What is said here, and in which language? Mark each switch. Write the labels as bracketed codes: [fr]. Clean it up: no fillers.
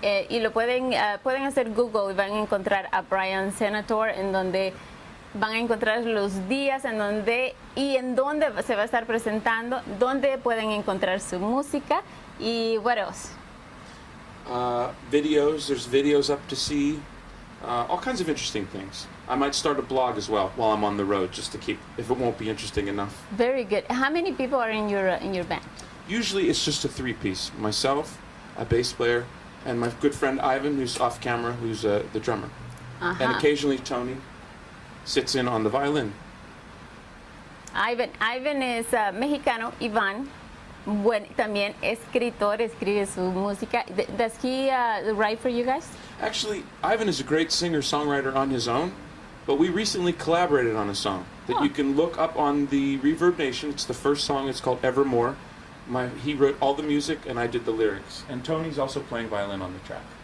[es] Y lo pueden hacer Google y van a encontrar a Bryan Senatore, en donde van a encontrar los días en donde se va a estar presentando, donde pueden encontrar su música y [en] what else? Videos, there's videos up to see, all kinds of interesting things. I might start a blog as well while I'm on the road, just to keep, if it won't be interesting enough. Very good. How many people are in your band? Usually it's just a three-piece. Myself, a bass player, and my good friend Ivan, who's off camera, who's the drummer. And occasionally Tony sits in on the violin. [es] Ivan es mexicano. Iván, también escritor, escribe su música. [en] Does he write for you guys? Actually, Ivan is a great singer-songwriter on his own, but we recently collaborated on a song that you can look up on the Reverb Nation. It's the first song. It's called Evermore. He wrote all the music, and I did the lyrics. And Tony's also playing violin on the track.